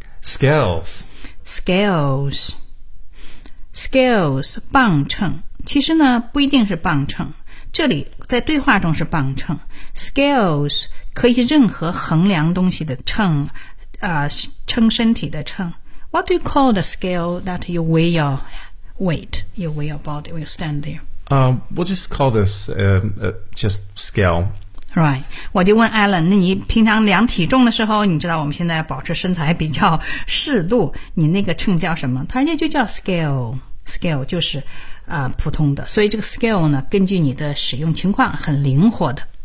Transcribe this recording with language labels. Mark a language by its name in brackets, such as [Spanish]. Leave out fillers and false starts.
[English] Scales. Scales. Scales, 磅秤。 [Chinese] 其实呢不一定是磅秤。这里在对话中是磅秤 ,scales 可以是任何衡量东西的秤称身体的秤。 [English] What do you call the scale that you weigh your weight, you weigh your body, when you stand there? We'll just call this just scale. Right. [Chinese] 我就问 Alan, 那你平常量体重的时候，你知道我们现在保持身材比较适度，你那个秤叫什么？他人家就叫 scale。 Scale 就是普通的，所以这个 scale 呢，根据你的使用情况很灵活的。